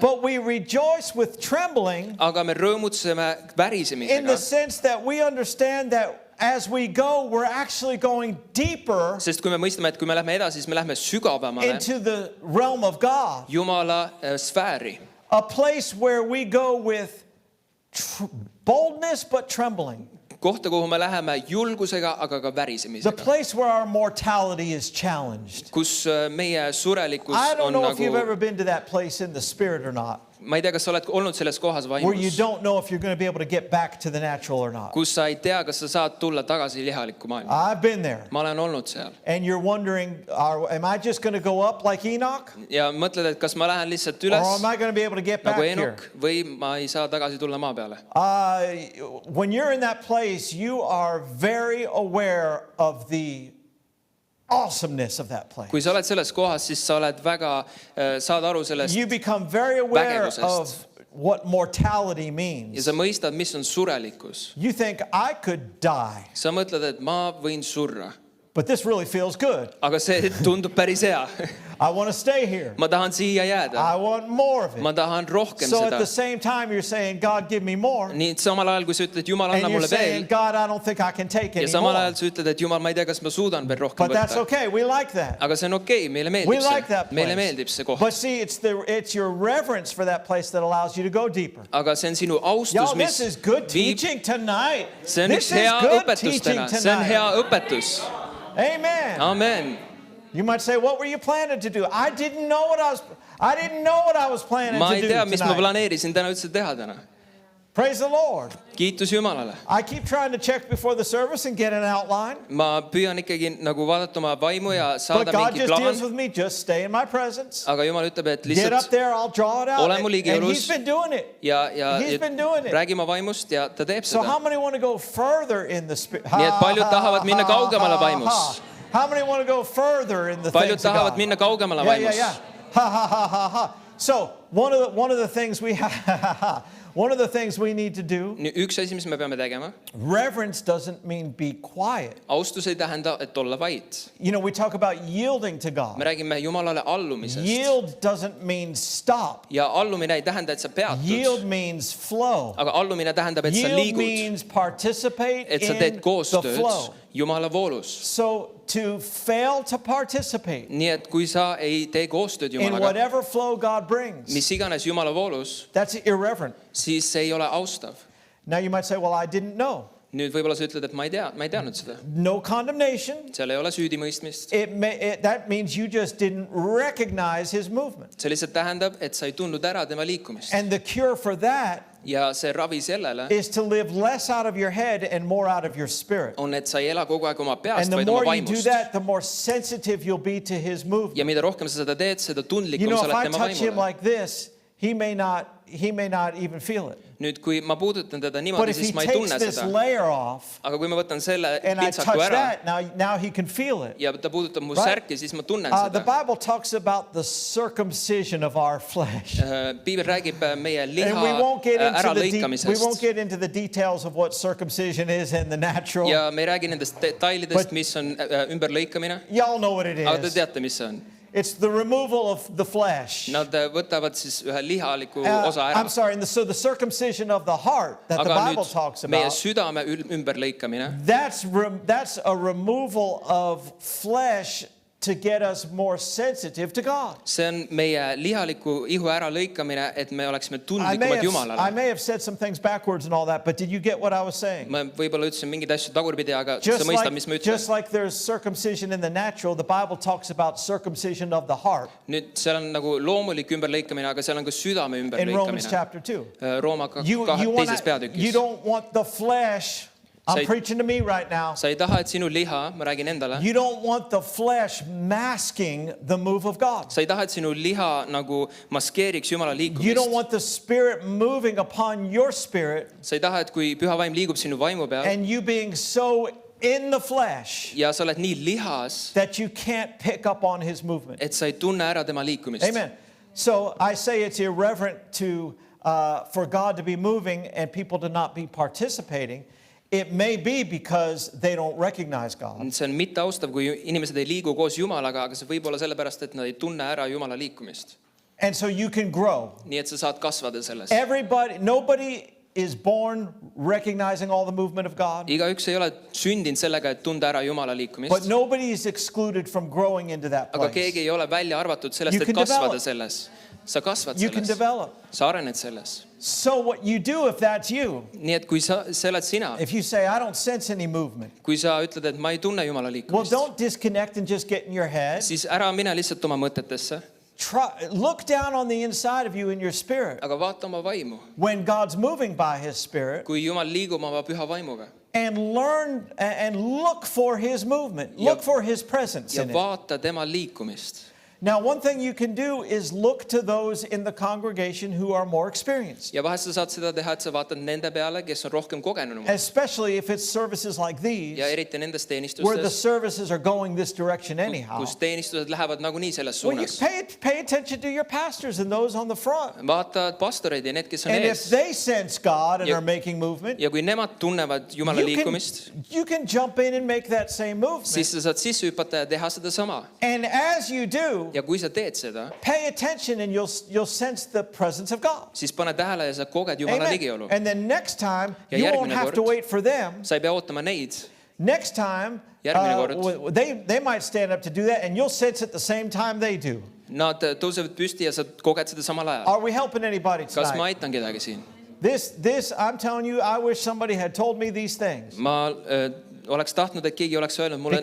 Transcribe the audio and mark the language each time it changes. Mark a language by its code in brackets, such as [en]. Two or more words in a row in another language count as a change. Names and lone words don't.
[en] but we rejoice with trembling [et] aga me rõõmutseme [en] in [et] värisemisega. [en] the sense that we understand that as we go, we're actually going deeper [et] Sest kui me mõistame, et kui me lähme edasi, siis me lähme sügavamale [en] into the realm of God, [et] Jumala sfääri. [en] a place where we go with boldness but trembling, [et] Kohta, kuhu me läheme julgusega, aga ka [en] the [et] värisemisega. [en] place where our mortality is challenged. [et] Kus meie surelikkus [en] I don't [et] on [en] know if you've [et] nagu, [en] ever been to that place in the spirit or not, [et] ma ei tea, kas sa oled olnud selles kohas [en] where you [et] vaimus, [en] don't know if you're going to be able to get back to the natural or not. [et] kus sa ei tea, kas sa saad tulla tagasi lihalikku maailma. [en] I've been there. [et] Ma olen olnud seal [en] And you're wondering, am I just going to go up like Enoch? [et] ja mõtled, et kas ma lähen lihtsalt [en] Or [et] üles [en] am I going to be able to get back [et] nagu [en] here? [et] Enok või ma ei saa tagasi tulla maa peale. [en] When you're in that place, you are very aware of the awesomeness of that place. [et] Kui sa oled selles kohas, siis sa oled väga, saad aru sellest [en] You become very aware [et] vägevusest. [en] of what mortality [et] ja [en] means. [et] sa mõistad, mis on surelikkus. [en] You think, I could die, [et] Sa mõtled, et ma võin surra, [en] but this really feels good. [et] aga see tundub päris hea. [en] I want to stay here. [et] Ma tahan siia jääda. [en] I want more of [et] Ma [en] it. [et] tahan rohkem [en] So at [et] seda. [en] the same time, you're saying, God, give me more. [et] Nii et samal ajal, kui sa ütled, Jumal, [en] And [et] anna [en] you're [et] mulle [en] saying, [et] veel. [en] God, I don't think I can take [et] Ja [en] any [et] samal [en] more. [et] ajal sa ütled, et Jumal, ma ei tea, kas ma suudan veel rohkem [en] But that's [et] võtta. [en] okay. We like that. [et] Aga see on okei, meile [en] We [et] meeldib [en] like [et] see. [en] that [et] Meile [en] place. [et] meeldib see koht. [en] But see, it's your reverence for that place that allows you to go deeper. [et] Aga see on sinu [en] Y'all, [et] austus, [en] this [et] mis [en] is good [et] viib. [en] teaching tonight. [et] See on [en] This [et] üks [en] is [et] hea [en] good [et] õpetus [en] teaching [et] täna. See on hea [en] tonight. [et] õpetus. [en] Amen. [et] Amen. [en] You might say, what were you planning to do? I didn't know what I was planning [et] Ma [en] to [et] ei [en] do [et] tea, mis ma [en] tonight. [et] planeerisin täna üldse teha täna. [en] Praise the Lord. [et] Kiitus Jumalale. [en] I keep trying to check before the service and get an outline. [et] Ma püüan ikkagi nagu vaadata oma vaimu ja [en] But [et] saada [en] God [et] mingi [en] just deals [et] plaan. [en] with me. Just stay in my presence. [et] Aga Jumal ütleb, et [en] Get up [et] lihtsalt [en] there, I'll draw it out. [et] Ole mu [en] And [et] ligiolus. [en] he's been doing it. He's been doing it. [et] räägi oma vaimust ja ta teeb [en] So [et] seda. [en] how many want to go further in the spirit? [et] Nii et paljud tahavad minna kaugemale vaimus. [en] How many want to go further in the [et] Paljud [en] things of [et] tahavad [en] God? [et] minna kaugemale [en] Yeah, yeah, [et] vaimus. [en] yeah. Ha ha ha ha ha. So one of the things we have One of the things we need to do, [et] üks asi, mis me peame tegema, [en] reverence doesn't mean be quiet. [et] austus ei tähenda, et olla vait. [en] You know, we talk about yielding to [et] Me [en] God. [et] räägime Jumalale allumisest. [en] Yield doesn't mean stop. [et] Ja allumine ei tähenda, et sa [en] Yield [et] peatud, [en] means flow. [et] aga allumine tähendab, et sa [en] Yield [et] liigud, [en] means participate [et] et sa [en] in [et] teed [en] the [et] koostööd [en] flow. [et] Jumala voolus. [en] So to fail to participate [et] Nii et kui sa ei tee koostööd [en] in [et] Jumalaga, [en] whatever flow God brings, [et] mis iganes Jumala voolus, [en] that's irreverent. [et] siis see ei ole austav. [en] Now you might say, well, I didn't know. [et] Nüüd võib-olla sa ütled, et ma ei teadnud seda. [en] No condemnation. [et] Seal ei ole süüdimõistmist. [en] That means you just didn't recognize his movement. [et] See lihtsalt tähendab, et sa ei tundnud ära tema liikumist. [en] And the cure for that [et] Ja see ravi sellele [en] is to live less out of your head and more out of your spirit. [et] on, et sa ei ela kogu aeg oma [en] And [et] peast, [en] the [et] vaid oma [en] more you do [et] vaimust. [en] that, the more sensitive you'll be to his movement. [et] Ja mida rohkem sa seda teed, seda [en] You [et] tundlikum [en] know, [et] sa [en] if [et] oled [en] I [et] tema [en] touch him [et] vaimule. [en] like this, he may not even feel it. [et] Nüüd, kui ma puudutan teda [en] But [et] niimoodi, [en] if he [et] siis ma ei [en] takes [et] tunne [en] this [et] seda. [en] layer off [et] Aga kui ma võtan selle [en] and I [et] pintsaku [en] touch [et] ära [en] that, now he can feel it. [et] ja ta puudutab mu [en] Right? [et] särki, siis ma tunnen [en] The [et] seda. [en] Bible talks about the circumcision of our flesh. [et] Piibel räägib meie [en] And [et] liha [en] we won't get [et] äralõikamisest. [en] into the details of what circumcision is in the natural. [et] Ja me ei räägi nendest detailidest, [en] But- [et] mis on ümberlõikamine. [en] Y'all know what it [et] Aga te [en] is. [et] teate, mis see on. [en] It's the removal of the flesh. [et] Nad võtavad siis ühe lihaliku osa ära. [en] I'm sorry, so the circumcision of the heart that the [et] Aga [en] Bible [et] nüüd [en] talks [et] meie [en] about, [et] südame ümberlõikamine, [en] that's a removal of flesh to get us more sensitive to God. [et] see on meie lihaliku ihu äralõikamine, et me oleksime [en] I [et] tundlikumad Jumalale. [en] may have said some things backwards and all that, but did you get what I was saying? [et] Ma võib-olla ütlesin mingeid asju tagurpidi, aga sa mõistad, mis ma [en] Just [et] ütlen. [en] like there's circumcision in the natural, the Bible talks about circumcision of the heart [et] Nüüd seal on nagu loomulik ümberlõikamine, aga seal on ka südame [en] in Romans [et] ümberlõikamine. [en] chapter 2. [et] Rooma [en] You [et] teises peatükis. [en] don't want the flesh. I'm [et] Sa ei- [en] preaching to me right now. [et] Sa ei taha, et sinu liha, ma räägin endale, [en] You don't want the flesh masking the move of God. [et] sa ei taha, et sinu liha nagu maskeeriks Jumala [en] You don't [et] liikumist. [en] want the Spirit moving upon your spirit [et] Sa ei taha, et kui püha vaim liigub sinu vaimu peal [en] and you being so in the flesh [et] ja sa oled nii lihas, [en] that you can't pick up on his movement. [et] et sa ei tunne ära tema liikumist. [en] Amen. So I say it's irreverent for God to be moving and people to not be participating. It may be because they don't recognize God. [et] see on mitteaustav, kui inimesed ei liigu koos Jumalaga, aga see võib olla sellepärast, et nad ei tunne ära Jumala liikumist. [en] And so you can grow. [et] Nii et sa saad kasvada selles. [en] Nobody is born recognizing all the movement of God, [et] Igaüks ei ole sündinud sellega, et tunda ära Jumala [en] but [et] liikumist. [en] nobody is excluded from growing into that [et] Aga [en] place. [et] keegi ei ole välja arvatud sellest, [en] You [et] et [en] can [et] kasvada [en] develop. [et] selles. Sa kasvad [en] You can [et] selles. [en] develop. [et] Sa arened selles. [en] So what you do if that's you, [et] Nii et kui see oled sina, [en] if you say, I don't sense any movement, [et] kui sa ütled, et ma ei tunne Jumala [en] well, [et] liikumist, [en] don't disconnect and just get in your head. [et] siis ära mine lihtsalt oma mõtetesse, [en] Look down on the inside of you in your spirit [et] aga vaata oma vaimu. [en] when God's moving by his spirit [et] Kui Jumal liigub oma püha vaimuga [en] and learn and look for his movement, look for his presence [et] ja [en] in it. [et] vaata tema liikumist. [en] Now, one thing you can do is look to those in the congregation who are more experienced, [et] Ja vahest sa saad seda teha, et sa vaatad nende peale, kes on rohkem kogenenumad. [en] especially if it's services like these [et] Ja eriti nendes [en] where the [et] teenistustes, [en] services are going this direction anyhow. [et] kus teenistused lähevad nagunii selles [en] Well, you [et] suunas. [en] pay attention to your pastors and those on the front. [et] Vaata pastoreid ja need, kes on [en] And if [et] ees. [en] they sense God and [et] Ja- [en] are making movement, [et] Ja kui nemad tunnevad Jumala liikumist, [en] you can jump in and make that same movement. [et] siis sa saad sisse hüpata ja teha sedasama. [en] And as you do, [et] Ja kui sa teed seda, [en] pay attention and you'll sense the presence of God. [et] siis pane tähele ja sa koged Jumala [en] Amen. [et] ligiolu. [en] And then next time, [et] Ja [en] you won't [et] järgmine [en] have to [et] kord- [en] wait for them. [et] Sa ei pea ootama neid. [en] Next time, [et] Järgmine kord. [en] they might stand up to do that and you'll sense at the same time they do. [et] Nad tõusevad püsti ja sa koged seda samal ajal. [en] Are we helping anybody [et] Kas ma [en] tonight? [et] aitan kedagi siin? [en] This, I'm telling you, I wish somebody had told me these things. [et] Ma oleks tahtnud, et keegi oleks öelnud mulle neid